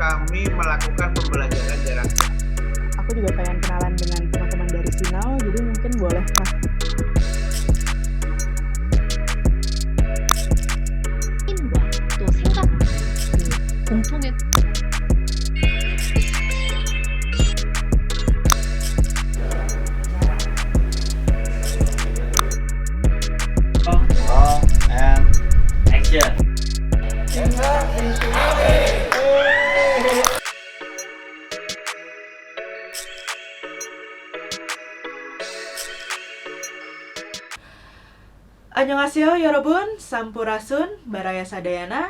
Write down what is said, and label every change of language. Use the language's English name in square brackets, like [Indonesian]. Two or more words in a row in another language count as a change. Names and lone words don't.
[Indonesian] kami melakukan pembelajaran jarak jauh. Aku juga pengen kenalan dengan teman-teman dari Sinau, jadi mungkin boleh Kak. [Korean] 힘과 또 생각 공통의 [English] Roll and action. [Korean] 안녕하세요 여러분, [Sundanese] sampurasun, baraya sadayana.